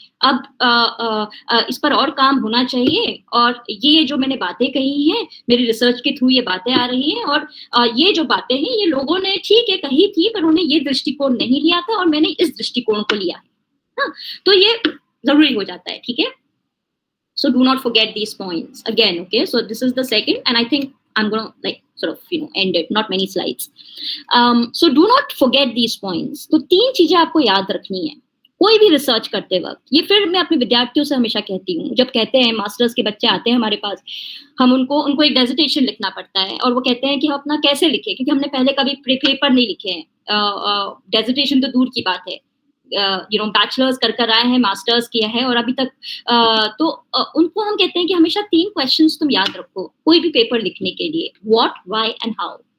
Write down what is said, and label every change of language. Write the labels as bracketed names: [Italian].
[Hindi] अब इस पर और काम होना चाहिए, और ये जो मैंने बातें कही हैं, मेरी रिसर्च के थ्रू ये बातें आ रही हैं, और ये जो बातें हैं ये लोगों ने ठीक है कही थी, पर उन्होंने ये दृष्टिकोण नहीं लिया था, और मैंने इस दृष्टिकोण को लिया है ना। तो ये जरूरी हो जाता है, ठीक है। [English] So do not forget these points again, okay? So this is the second, and I think I'm going to like sort of, you know, end it, not many slides. So do not forget these points. [Hindi] तो 3 चीजें आपको याद रखनी है कोई भी research करते वक्त। ये फिर मैं अपने विद्यार्थियों से हमेशा कहती हूँ, जब कहते हैं मास्टर्स के बच्चे आते हैं हमारे पास, हम उनको एक डेजिटेशन लिखना पड़ता है, और वो कहते हैं कि हम अपना कैसे लिखें, क्योंकि हमने पहले कभी पेपर नहीं लिखे हैं, डेजिटेशन तो दूर की बात है, यू नो, बैचलर्स कर आए हैं, मास्टर्स किया है, और अभी तक तो उनको हम कहते हैं कि हमेशा 3 क्वेश्चंस तुम याद रखो कोई भी पेपर लिखने के लिए, [English] What, why and how.